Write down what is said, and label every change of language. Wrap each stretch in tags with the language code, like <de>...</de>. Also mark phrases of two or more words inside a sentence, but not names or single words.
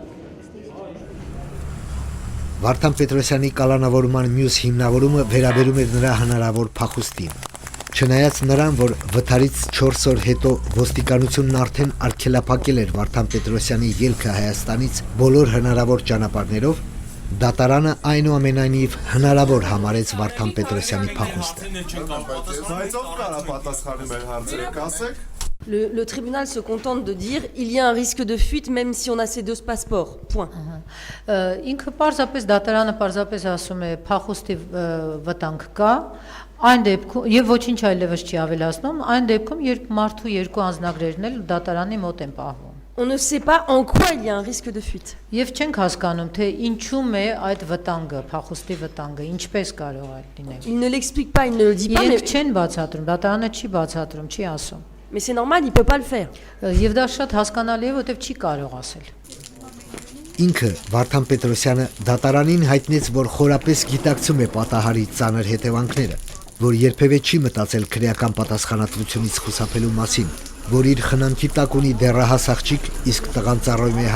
<hy>Վարդան Պետրոսյանի կալանավորման մյուս հիմնավորումը վերաբերում էր նրա հնարավոր փախուստին։ Չնայած նրան, որ վթարից 4 օր հետո ոստիկանությունն արդեն արգելափակել էր Վարդան Պետրոսյանի ելքը Հայաստանից բոլոր հնարավոր ճանապարհներով, դատարանը այնուամենայնիվ հնարավոր համարեց Վարդան Պետրոսյանի փախուստը։ Բայց ով կարա պատասխանի մեր հարցերը, կասեք։</hy> <fr>Le tribunal se contente de dire il y a un risque de fuite même si on a ces deux passeports. Point.</fr> <hy>Ինքը պարզապես դատարանը պարզապես ասում է փախուստի վտանգ կա, այն դեպքում եւ ոչինչ այլևս չի ավելացնում, այն դեպքում երբ մարդու երկու անձնագրերն էլ դատարանի մոտ են պահվում։</hy> <fr>On ne sait pas en quoi il y a un risque de fuite.</fr> <hy>Եվ չենք հասկանում, թե ինչու՞մ է այդ վտանգը, փախուստի վտանգը, ինչպես կարող է լինել։</hy> <fr>Il ne l'explique pas, il ne le dit pas,</fr> <hy>Իրենք չեն բացատրում, դատարանը չի բացատրում, չի ասում։</hy> <fr>mais c'est normal, il peut pas le faire.</fr> <hy>Եվ դա շատ հասկանալի է, որովհետև չի կարող ասել։ Ինքը Վարդան Պետրոսյանը դատարանին հայտնեց, որ խորապես գիտակցում է պատահարի ծանր հետևանքները, որ երբևէ չի մտածել քրեական պատասխանատվությունից խուսափելու մասին, որ իր խնամքի տակ ունի դեռահաս աղջիկ, իսկ տղան ծառայում է</hy>